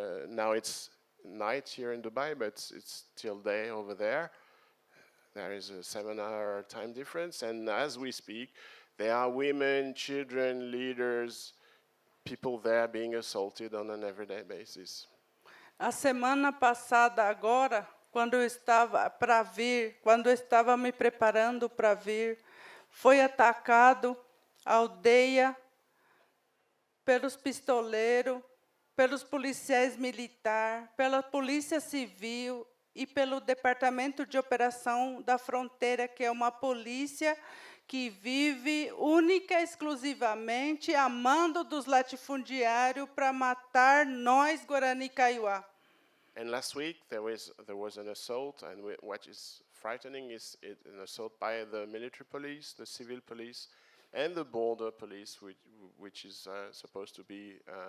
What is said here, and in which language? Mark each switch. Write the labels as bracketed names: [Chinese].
[English] Now it's night here in Dubai, but it's still day over there. There is a 7-hour time difference, and as we speak, there are women, children, leaders, people there being assaulted on an everyday basis. [Portuguese] A semana passada, agora, quando eu estava para vir, quando eu estava me preparando para vir, foi atacado a aldeia pelos pistoleiros, pelos policiais militares, pela Polícia Civil e pelo Departamento de Operação da Fronteira, que é uma polícia que vive única e exclusivamente a mando dos latifundiários para matar nós, Guarani Kaiowá. [English] And last week there was an assault, and what is frightening is an assault by the military police, the civil police, and the border police, which is supposed to be